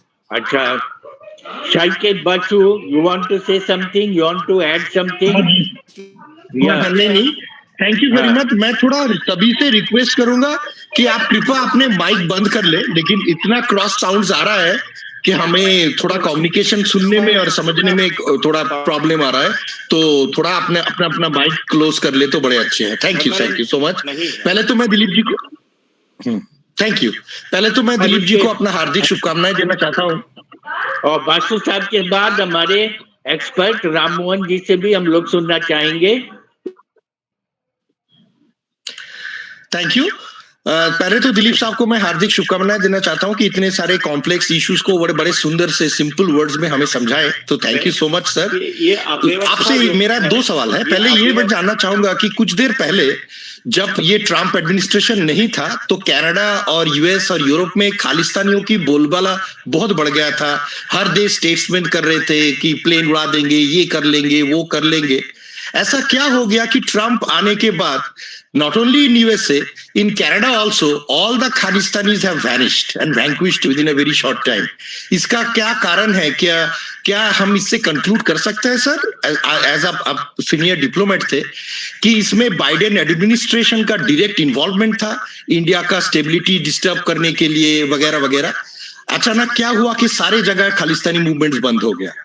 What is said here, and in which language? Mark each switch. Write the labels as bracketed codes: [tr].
[en] अच्छा, Saket Basu, you want to say something? You want to add something? नहीं, thank you very much. [hi] मैं थोड़ा सभी से रिक्वेस्ट करूंगा कि आप कृपया अपने माइक बंद कर ले, लेकिन इतना क्रॉस साउंड्स आ रहा है कि हमें थोड़ा कम्युनिकेशन सुनने में और समझने में थोड़ा प्रॉब्लम आ रहा है, तो थोड़ा अपना माइक क्लोज कर ले तो बड़े अच्छे हैं। [en] Thank you so much. [hi] पहले तो मैं दिलीप जी को थैंक यू। पहले तो मैं दिलीप जी को अपना हार्दिक शुभकामनाएं देना चाहता हूँ, और बासु साहब के बाद हमारे एक्सपर्ट राम मोहन जी से भी हम लोग सुनना चाहेंगे। Thank you. पहले तो दिलीप साहब को मैं हार्दिक शुभकामनाएं देना चाहता हूं कि इतने सारे कॉम्प्लेक्स इश्यूज को बड़े सुंदर से सिंपल वर्ड्स में हमें समझाए, तो [en] thank you so much [hi] sir. आपसे मेरा 2 सवाल है। पहले ये मैं जानना चाहूंगा कि कुछ देर पहले जब ये ट्रम्प एडमिनिस्ट्रेशन नहीं था तो कनाडा और यूएस और यूरोप में खालिस्तानियों की बोलबाला बहुत बढ़ गया था। हर देश स्टेटमेंट कर रहे थे कि प्लेन उड़ा देंगे, ये कर लेंगे, वो कर लेंगे। ऐसा क्या हो गया कि ट्रम्प आने के बाद [en] not only in USA, in Canada also, all the Khalistanis have vanished and vanquished within a very short time. [hi] इसका क्या कारण है? क्या हम इससे कंक्लूड कर सकते हैं सर, एज आप सीनियर डिप्लोमेट थे, कि इसमें बाइडेन एडमिनिस्ट्रेशन का डायरेक्ट इन्वॉल्वमेंट था इंडिया का स्टेबिलिटी डिस्टर्ब करने के लिए वगैरह वगैरह? अचानक क्या हुआ कि सारे जगह खालिस्तानी मूवमेंट्स बंद हो गया?